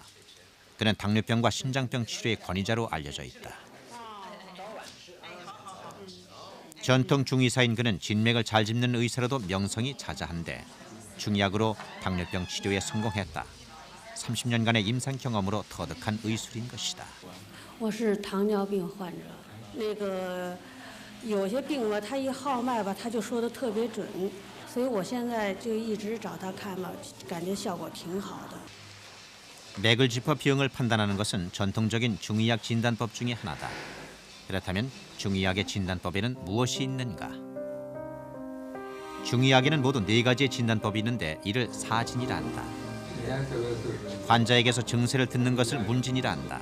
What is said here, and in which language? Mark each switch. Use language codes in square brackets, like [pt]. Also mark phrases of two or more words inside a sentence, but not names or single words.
[ko] 그는 당뇨병과 심장병 치료의 권위자로 알려져 있다. 전통 중의사인 그는 진맥을 잘 짚는 의사로도 명성이 자자한데 중의학으로 당뇨병 치료에 성공했다. 30년간의 임상 경험으로 터득한 의술인 것이다. [zh] 我是糖尿病患者，那个有些病吧，他一号脉吧，他就说的特别准，所以我现在就一直找他看吧，感觉效果挺好的。 [ko] 맥을 짚어 병을 판단하는 것은 전통적인 중의학 진단법 중의 하나다. 그렇다면 중의학의 진단법에는 무엇이 있는가? 중의학에는 모두 4가지의 진단법이 있는데 이를 사진이라 한다. 환자에게서 증세를 듣는 것을 문진이라 한다.